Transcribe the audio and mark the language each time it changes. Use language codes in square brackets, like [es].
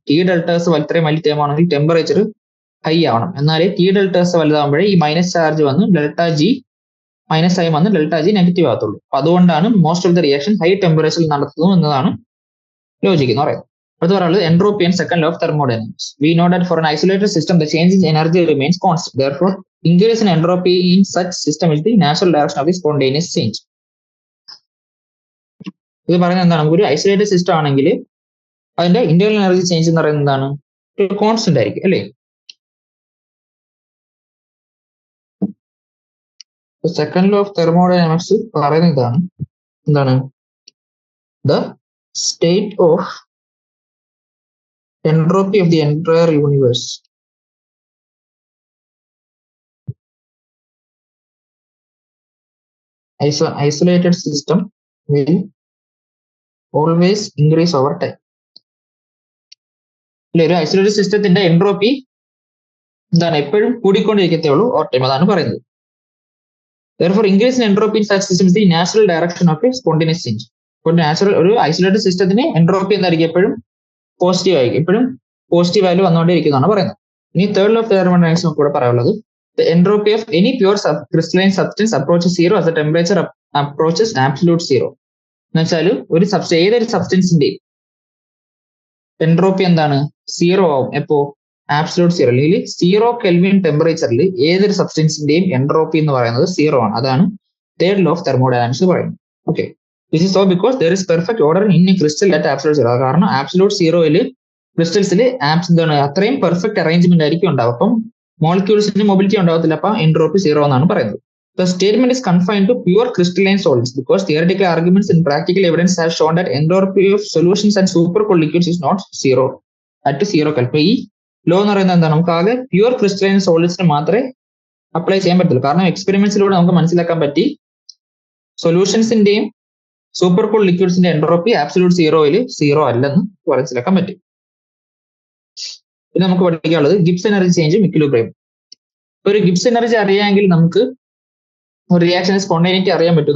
[ml] T delta S അത്രയും വലിയ term ആണെങ്കിൽ ടെമ്പറേച്ചർ ഹൈ ആവണം. എന്നാലേ ടി ഡെൽറ്റ എസ് വലുതാകുമ്പോഴേ ഈ മൈനസ് ചാർജ് വന്ന് ഡെൽറ്റ ജി മൈനസ് ആയി വന്ന് ഡെൽറ്റ ജി നെഗറ്റീവ് ആകത്തുള്ളൂ. അപ്പൊ അതുകൊണ്ടാണ് most of the reaction high ടെമ്പറേച്ചറിൽ നടത്തുന്നു എന്നതാണ് ലോജിക് എന്ന് പറയുന്നത്. അടുത്ത പറയുന്നത് entropy and second law of thermodynamics. [en] We know that for an isolated system the change in energy remains constant. Therefore, increase in entropy in such system is the natural direction of the spontaneous change. [ml] ഇത് പറയുന്നത് എന്താണ്? ഒരു isolated system ആണെങ്കിൽ അതിന്റെ internal energy change എന്ന് പറയുന്നത് എന്താണ്? ഒരു കോൺസ്റ്റന്റ് ആയിരിക്കും അല്ലേ. സെക്കൻഡ് ലോ ഓഫ് തെർമോഡൈനാമിക്സ് പറയുന്നത് ഇതാണ്. എന്താണ്? [en] The state of entropy of the entire universe isolated system will always increase over time. [ml] ഒരു ഐസൊലേറ്റഡ് സിസ്റ്റത്തിന്റെ എൻട്രോപ്പി എന്താണ്? എപ്പോഴും കൂടിക്കൊണ്ടിരിക്കത്തേ ഉള്ളൂ ഓവർ ടൈം. അതാണ് പറയുന്നത്. [en] Therefore, increase in entropy in such system is the natural direction of a spontaneous change. [ml] ഒരു isolated സിസ്റ്റത്തിന് entropy എന്തായിരിക്കും? എപ്പോഴും പോസിറ്റീവ് ആയിരിക്കും, എപ്പോഴും പോസിറ്റീവ് വാല്യൂ വന്നുകൊണ്ടിരിക്കുന്നതാണ് പറയുന്നത്. [en] ഇനി third law of thermodynamics [ml] നമുക്ക് ഇവിടെ പറയാനുള്ളത് [en] the entropy of any pure crystalline substance approaches 0 as the temperature approaches absolute 0. [ml] എന്ന് വെച്ചാൽ ഒരു ഏതൊരു സബ്സ്റ്റൻസിന്റെ എൻട്രോപ്പി എന്താണ്? 0 ആവും. എപ്പോ? ആബ്സലൂട്ട് 0 അല്ലെങ്കിൽ 0 കെൽവിൻ ടെമ്പറേച്ചറിൽ ഏതൊരു സബ്സ്റ്റൻസിന്റെയും എൻട്രോപ്പി എന്ന് പറയുന്നത് 0 ആണ്. അതാണ് തേർഡ് ലോ ഓഫ് തെർമോഡൈനാമിക്സ് പറയുന്നത്. [en] Okay, this is so because there is perfect order in a crystal at absolute 0. [ml] കാരണം ആബ്സലൂട്ട് 0യിൽ ക്രിസ്റ്റൽസിൽ എന്താണ്? അത്രയും പെർഫെക്റ്റ് അറേഞ്ച്മെന്റ് ആയിരിക്കും ഉണ്ടാവും. അപ്പം മോളിക്യൂൾസിന് മൊബിലിറ്റി ഉണ്ടാവത്തില്ല. അപ്പൊ എൻട്രോപ്പി 0 എന്നാണ് പറയുന്നത്. [en] The statement is confined to pure crystalline solids because theoretical arguments and practical evidence have shown that entropy of solutions and supercooled liquids is not 0 at 0 Kelvin. [ml] ഈ law എന്ന് പറയുന്നത് എന്താണ്? നമുക്ക് ആകെ പ്യൂർ ക്രിസ്റ്റലൈൻ സോളിഡ്സിന് മാത്രമേ apply ചെയ്യാൻ പറ്റുള്ളൂ. കാരണം എക്സ്പെരിമെന്റ്സിലൂടെ നമുക്ക് മനസ്സിലാക്കാൻ പറ്റി സൊല്യൂഷൻസിന്റെയും സൂപ്പർ കൂൾ ലിക്വിഡ്സിന്റെ എൻട്രോപ്പി ആബ്സല്യൂട്ട് സീറോയിൽ സീറോ അല്ലെന്ന് മനസ്സിലാക്കാൻ പറ്റും. പിന്നെ നമുക്ക് പഠിക്കാനുള്ളത് ഗിബ്സ് എനർജി ചേഞ്ചും ഇക്വിലിബ്രിയം. ഒരു ഗിബ്സ് എനർജി അറിയാമെങ്കിൽ നമുക്ക് ഒരു റിയാക്ഷൻ സ്പോണ്ടേനിറ്റി അറിയാൻ പറ്റും.